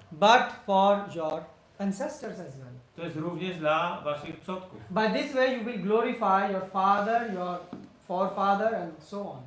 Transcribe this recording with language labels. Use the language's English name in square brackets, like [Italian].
[English] but for your ancestors as well. [Polish] To jest również dla waszych przodków. [English] By this way you will glorify your father, your forefather, and so on.